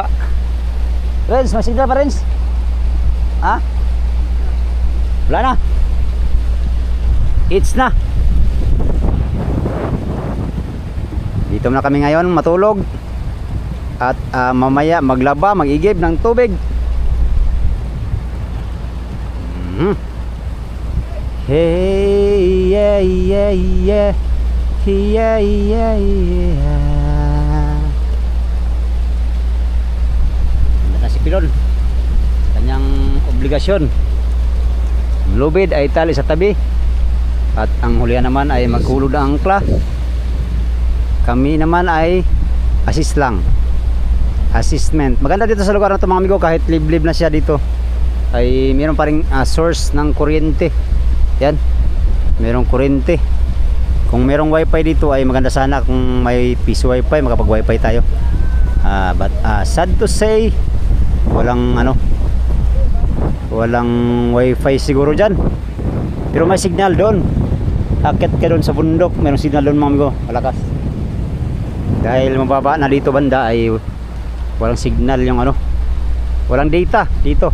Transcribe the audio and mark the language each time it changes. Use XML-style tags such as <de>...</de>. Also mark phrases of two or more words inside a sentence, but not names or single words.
<tl>Renz, masigla pa Renz? Ha? Wala na.</tl> <en>It's na.</en> <tl>Dito na kami ngayon matulog. at mamaya maglaba, mag-igib ng tubig.</tl> <en>Hey, yeah, yeah, yeah. Yeah, yeah, yeah.</en> <tl>Nata si Pilon. Kanyang obligasyon. Lubid ay tali sa tabi. At ang hulihan naman ay maghulog ng angkla. Kami naman ay assist lang. Assessment. Maganda dito sa lugar na ito mga amigo, kahit liblib na siya dito. Ay mayroon pa ring source ng kuryente. Yan. Merong kuryente. Kung merong wifi dito ay maganda sana kung may piso wifi, makapag wifi tayo.</tl> <en>But sad to say,</en> <tl>walang wifi siguro dyan. Pero may signal doon. Akit ka doon sa bundok, merong signal doon mga amigo, malakas. Dahil mababa na dito banda ay walang signal yung walang data dito.</tl>